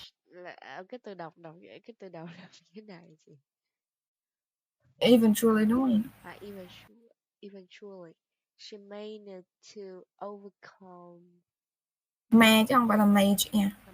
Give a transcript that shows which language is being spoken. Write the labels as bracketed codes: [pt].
[vi] là cái từ đọc vậy, cái từ đầu đọc như thế này chị. Eventually đúng không? [en] Eventually, she managed to overcome. [vi] Ma chứ không phải là mage nha.